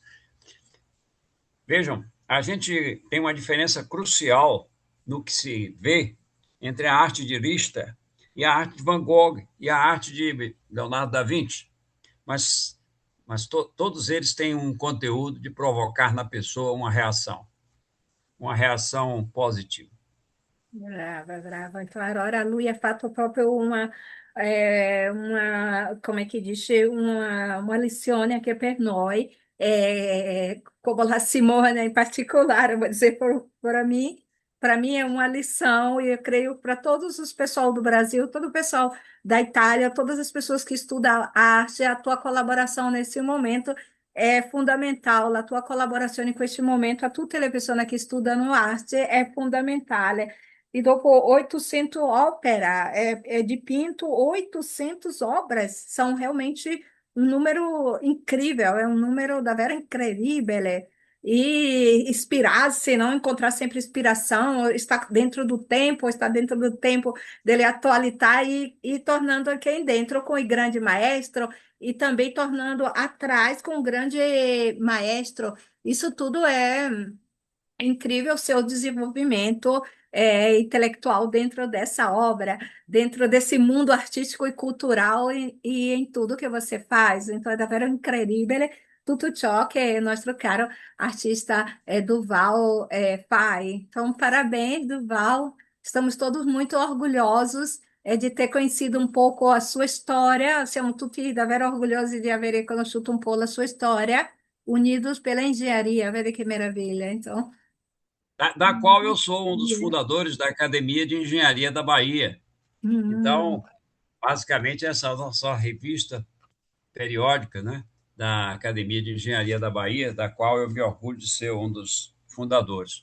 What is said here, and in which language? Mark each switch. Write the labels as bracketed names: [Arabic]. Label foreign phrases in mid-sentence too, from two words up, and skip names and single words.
[Portuguese] Vejam, a gente tem uma diferença crucial no que se vê entre a arte de Richter e a arte de Van Gogh e a arte de Leonardo da Vinci, mas, todos eles têm um conteúdo de provocar na pessoa uma reação positiva. [Italian] brava, brava. [Portuguese] Claro, [Italian] ora lui ha fatto proprio come che dice, [Portuguese] uma lição aqui [Italian] per noi, [Portuguese] como a Simone em particular, eu vou dizer para mim é uma lição, e eu creio para todos os pessoal do Brasil, todo o pessoal da Itália, todas as pessoas que estudam arte, a tua colaboração nesse momento é fundamental, a tua colaboração em este momento, [Italian] a tutte le persone che studiano arte è fondamentale. E dopo [Portuguese] 800 ópera, de Pinto, 800 obras, são realmente um número incrível, é um número [Italian] davvero incredibile. [Portuguese] E inspirar-se, não encontrar sempre inspiração, estar dentro do tempo, estar dentro do tempo dele atualizar e tornando quem dentro com o grande maestro e também tornando atrás com o grande maestro. Isso tudo é incrível o seu desenvolvimento intelectual dentro dessa obra, dentro desse mundo artístico e cultural e em tudo que você faz. Então, é [Italian] davvero incredibile tutto ciò che il nostro caro artista Duval faz. [Portuguese] Então, parabéns, Duval. Estamos todos muito orgulhosos de ter conhecido um pouco a sua história. [Italian] Siamo tutti davvero orgulhosi di aver conosciuto un po' la sua storia, [Portuguese] unidos pela engenharia. Vede que maravilha. Então, Da qual eu sou um dos fundadores da Academia de Engenharia da Bahia. hum, Então, basicamente, essa é a nossa revista periódica, né, da Academia de Engenharia da Bahia, da qual eu me orgulho de ser um dos fundadores.